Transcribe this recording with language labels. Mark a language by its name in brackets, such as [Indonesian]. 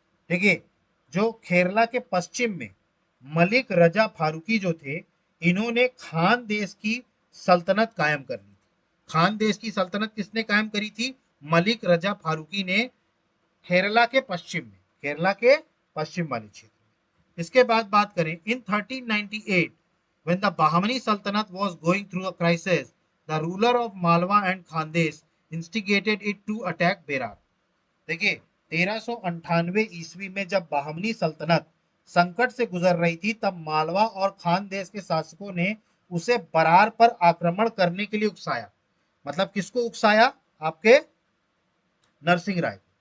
[Hindi] देखिए जो केरला के पश्चिम में मलिक रजा फारूकी जो थे, इन्होंने खान देश की सल्तनत कायम कर ली थी। खान देश की सल्तनत किसने कायम करी थी, मलिक रजा फारूकी ने, केरला के पश्चिम में, केरला के पश्चिम वाले क्षेत्र में। इसके बाद बात करें, [English] In 1398 when the Bahmani Sultanate was going through a crisis, the ruler of Malwa and Khandesh instigated it to attack Berar। [Hindi] देखिए 1398 ईस्वी में जब बाहमनी सल्तनत संकट से गुजर रही थी, तब मालवा और खान देश के शासकों ने उसे बरार पर आक्रमण करने के लिए उकसाया। मतलब किसको उकसाया, आपके नरसिंह राय।